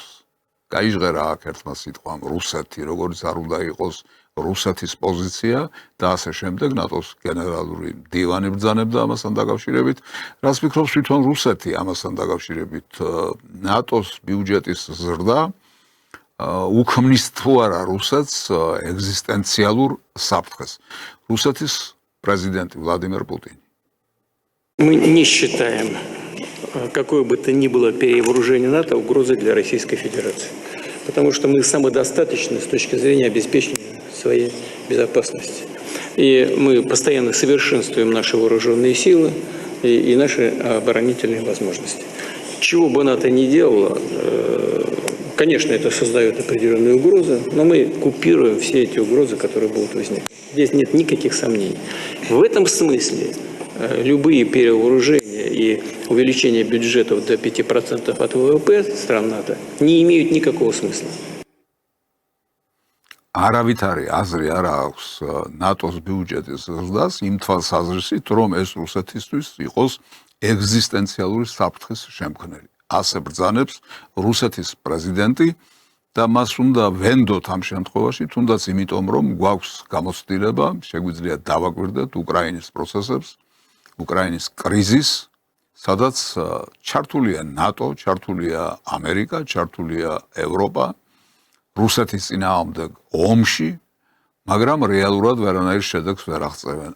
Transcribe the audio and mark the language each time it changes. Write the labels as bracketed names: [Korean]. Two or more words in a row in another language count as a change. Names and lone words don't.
[Georgian] გაიჟღერა აქ ერთმა სიტყვამ რუსეთი, როგორც არ უნდა იყოს რუსეთის პოზიცია და ასე შემდეგ ნატოს გენერალური მდივანი ბრძანებდა ამასთან დაკავშირებით. რას ფიქრობს თვითონ რუსეთი ამასთან დაკავშირებით? ნატოს ბიუჯეტის ზრდა უქმნის თუ არა რუსეთს ეგზისტენციალურ საფრთხეს. [Russian] რუსეთის президент Владимир Путин. Мы не считаем какое бы то ни было перевооружение НАТО угрозой для Российской Федерации. Потому что мы самодостаточны с точки зрения обеспечения своей безопасности. И мы постоянно совершенствуем наши вооруженные силы и наши оборонительные возможности. Чего бы НАТО ни делало, конечно, это создает определенные угрозы, но мы купируем все эти угрозы, которые будут возникать. Здесь нет никаких сомнений. В этом смысле любые перевооружения и увеличение бюджетов до 5% от ВВП стран НАТО не имеют никакого смысла. [Georgian] არავითარი აზრი არ აქვს ნატოს ბიუჯეტის ზრდას იმ თვალსაზრისით, რომ ეს რუსეთისთვის იყოს ეგზისტენციალური საფრთხის შემქმნელი. ასე ბრძანებს რუსეთის პრეზიდენტი და მას უნდა ვენდოთ ამ შემთხვევაში, თუნდაც იმიტომ, რომ გვაქვს გამოცდილება, შეგვიძლია დავაკვირდეთ უკრაინის პროცესებს, უკრაინის კრიზისს, სადაც ჩართულია ნატო, ჩართულია ამერიკა, ჩართულია ევროპა, რუსეთის წინააღმდეგ ომში, მაგრამ რეალურად ვერანაირ შედეგს ვერ აღწევენ.